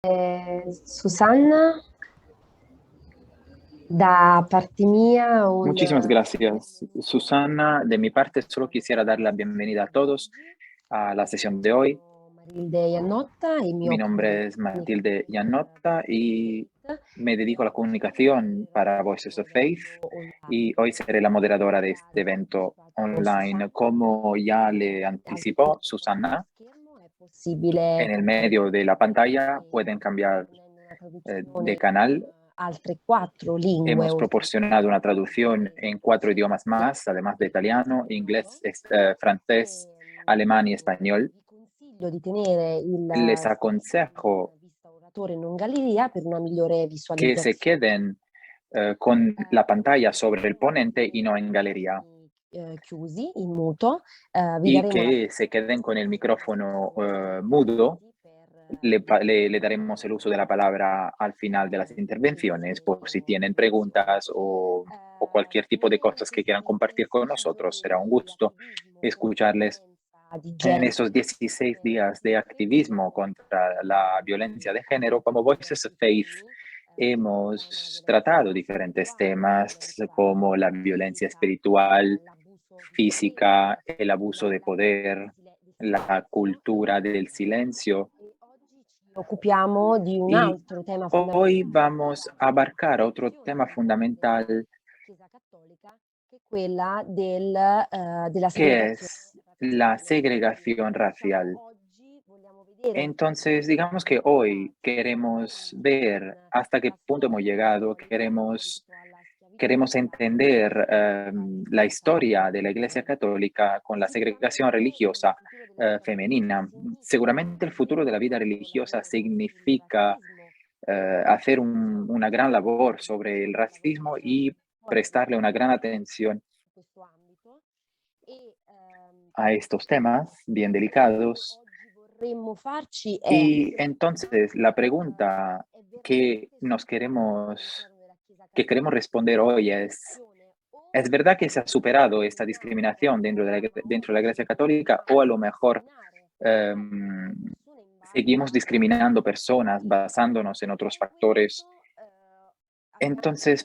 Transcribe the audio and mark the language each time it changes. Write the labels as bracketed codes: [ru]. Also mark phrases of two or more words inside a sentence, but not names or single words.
[it] Susanna, da parte mia un [es] Muchísimas gracias, Susana. De mi parte, solo quisiera dar la bienvenida a todos a la sesión de hoy. [it] Marilde Iannotta e mi [es] Mi [it] occupo di [es] nombre es Matilde Giannotta y [it] comunicazione. [es] me dedico a la comunicación para Voices of Faith y hoy seré la moderadora de este evento online. Como ya le anticipó Susana, [it] È possibile [es] en el medio de la pantalla pueden cambiar [it] proponendo una [es] de [it] traduzione [es] canal. [it] altre quattro lingue [es] Hemos [it] oltre [es] proporcionado una traducción en 4 idiomas más, además de italiano, inglés, francés, alemán y español. [it] Vi consiglio di tenere il [es] Les [it] schermo in [es] aconsejo [it] vista oratore e non galleria per una migliore [es] que se [it] visualizzazione. [es] queden con la pantalla sobre el ponente y no en galería, [it] Chiusi in muto, vi [es] y [it] daremo la [es] que se queden con el micrófono mudo. Le daremos el uso de la palabra al final de las intervenciones por si tienen preguntas o cualquier tipo de cosas que quieran compartir con nosotros. Será un gusto escucharles. [it] di [es] En [it] genere [es] esos 16 días de activismo contra la violencia de género, como Voices of Faith, hemos tratado diferentes temas como la violencia espiritual, [it] l'abuso di potere, [es] física, el abuso de poder, [it] del [es] la [it] silenzio [es] cultura del silencio. [it] e oggi ci occupiamo di un [es] Y [it] altro tema [es] hoy [it] fondamentale [es] vamos a abarcar otro tema fundamental, [it] Chiesa cattolica, che è quella della [es] que [it] segregazione [es] es la [it] razziale. [es] segregación [it] Diciamo, [es] racial. [it] oggi vogliamo vedere [es] Entonces, digamos que hoy queremos ver hasta qué punto hemos llegado, queremos entender la historia de la Iglesia Católica con la segregación religiosa femenina. Seguramente el futuro de la vida religiosa significa hacer una gran labor sobre el racismo y prestarle una gran atención [it] su questo ambito e [es] a estos temas bien [it] quello che [es] delicados. [it] oggi vorremmo farci è [es] Y entonces la pregunta [it] è [es] que [it] veramente [es] nos [it] superato [es] queremos, [it] all'interno della Chiesa [es] que queremos [it] cattolica [es] responder [it] questa [es] hoy [it] discriminazione [es] ¿es [it] o [es] verdad que se ha superado esta [it] continuiamo [es] discriminación dentro de la Iglesia Católica [it] a [es] o a lo mejor [it] discriminare em, persone in base [es] seguimos [it] a razza [es] discriminando [it] o [es] personas [it] religione? [es] basándonos en otros [it] Per [es] factores? [it] questo abbiamo [es] Entonces,